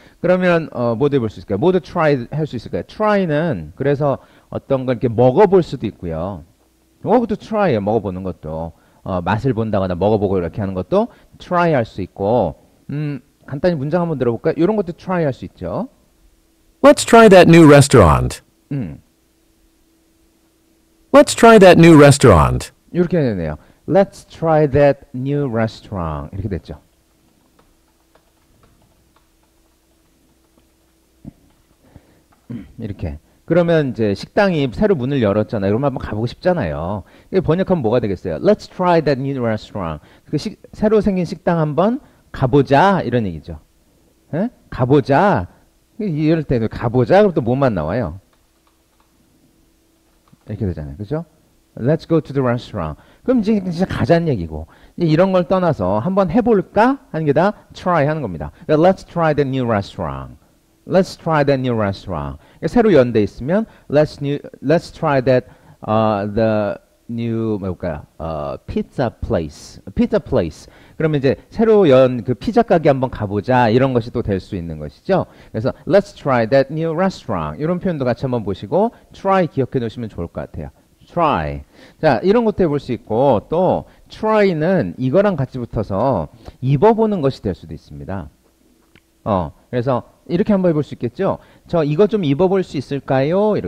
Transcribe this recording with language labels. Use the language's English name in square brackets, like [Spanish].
[Korean] 그러면 모두 해볼 수 있을까요? 모두 try 할 수 있을까요? try는 그래서 어떤 걸 이렇게 먹어볼 수도 있고요. 그것도 try예요. 먹어보는 것도 맛을 본다거나 먹어보고 이렇게 하는 것도 try 할 수 있고 간단히 문장 한번 들어볼까요? 이런 것도 try 할 수 있죠. [English] Let's try that new restaurant. Let's try that new restaurant. [Korean] 이렇게 되네요. [English] Let's try that new restaurant. [Korean] 이렇게 됐죠. 이렇게. 그러면 이제 식당이 새로 문을 열었잖아요. 그러면 한번 가보고 싶잖아요. 번역하면 뭐가 되겠어요? [English] Let's try that new restaurant. [Korean] 새로 생긴 식당 한번 가보자. 이런 얘기죠. 에? 가보자. 이럴 때 가보자. 그럼 또 뭐만 나와요? 이렇게 되잖아요. 그죠? [English] Let's go to the restaurant. [Korean] 그럼 이제 진짜 가자는 얘기고 이런 걸 떠나서 한번 해볼까 하는 게 다 try 하는 겁니다. [English] Let's try the new restaurant. Let's try that new restaurant. [Korean] 새로 연대 있으면 [English] let's try that the new [Korean] 뭘까요? [English] pizza place. pizza place. [Korean] 그러면 이제 새로 연 그 피자 가게 한번 가보자 이런 것이 또 될 수 있는 것이죠. 그래서 [English] let's try that new restaurant. [Korean] 이런 표현도 같이 한번 보시고 try 기억해 놓으시면 좋을 것 같아요. [English] try. [Korean] 자, 이런 것도 해볼 수 있고 또 try는 이거랑 같이 붙어서 입어보는 것이 될 수도 있습니다. 그래서 이렇게 한번 해볼 수 있겠죠? 저 이것 좀 입어볼 수 있을까요?